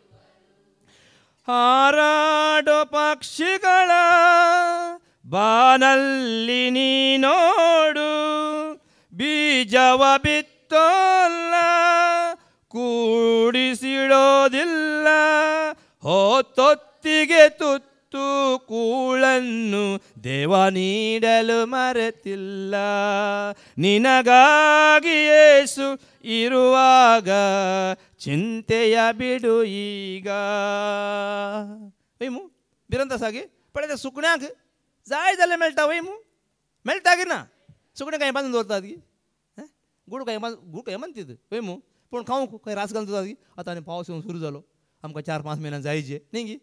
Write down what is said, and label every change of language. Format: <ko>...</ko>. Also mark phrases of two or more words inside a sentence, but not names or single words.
<kn>ಹಾರಾಡೋ ಪಕ್ಷಿಗಳ ಬಾನಲ್ಲಿ ನೀನೋಡು, ಬೀಜವ ಬಿತ್ತೋಲ್ಲ ಕೂಡಿಸಿಡೋದಿಲ್ಲ, ಹೊತ್ತೊತ್ತಿಗೆ ತುತ್ತು ಕೂಳನ್ನು ದೇವ ನೀಡಲು ಮರೆತಿಲ್ಲ. ನಿನಗಾಗಿ ಯೇಸು ಇರುವಾಗ ಚಿಂತೆಯ ಬಿಡು ಈಗ.</kn> <kok>वय मू भिरांत आसा गे. पळय त्या सुकण्याक जाय जाल्यार मेळटा वय मू. मेळटा गे ना. सुकणें कांय बांदून दवरतात गी. गूड कांय बांदतात वय मू. पूण खावंक खंय रास घालून दवरतात गी. आतां आनी पावस येवंक सुरू जालो, आमकां 4-5 म्हयने जायचे न्ही गी.</kok>